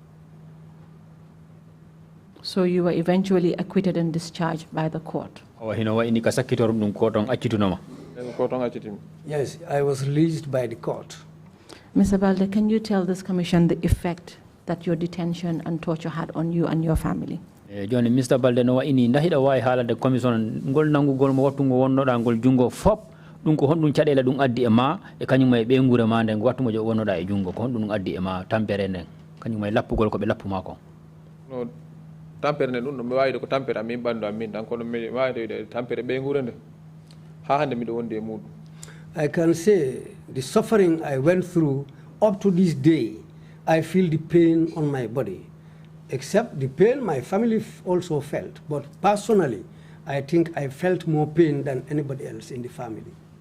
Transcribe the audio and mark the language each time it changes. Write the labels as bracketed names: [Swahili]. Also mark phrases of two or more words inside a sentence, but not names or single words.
[English] So you were eventually acquitted and discharged by the court? Yes, I was released by the court. Mr. Balde, can you tell this commission the effect that your detention and torture had on you and your family? Johnny, Mr. [Fula] Balde no ini ndahida way hala de commission ngol nangu gol mo wattu ngo wonno da ngol jungo fop dum ko hondun cadela dum addi e ma e kanyum may be ngure ma de wattu mo jo wonno da e jungo ko hondun addi e ma tampere nden kanyum may lappugol ko be lappuma ko. No tampere nden dum mi wayde ko tampere amin bando amin dan ko mi wayde tampere be ngure nde ha hande mi do wonde e mudum. [English] I can say the suffering I went through up to this day, I feel the pain on my body. Except the pain my family also felt. But personally, I think I felt more pain than anybody else in the family.